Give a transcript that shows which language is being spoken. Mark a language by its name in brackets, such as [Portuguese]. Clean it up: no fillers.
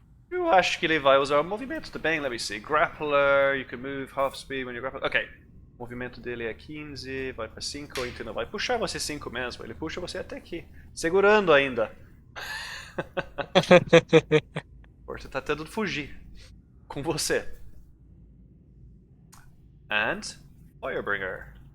[Portuguese] Eu acho que ele vai usar o movimento também. [English] Let me see. Grappler, you can move half speed when you grapple. Ok. [Portuguese] O movimento dele é 15, vai pra 5, então não vai puxar você 5 mesmo. Ele puxa você até aqui. Segurando ainda. For morto tá tentando fugir com você. [English] And Firebringer.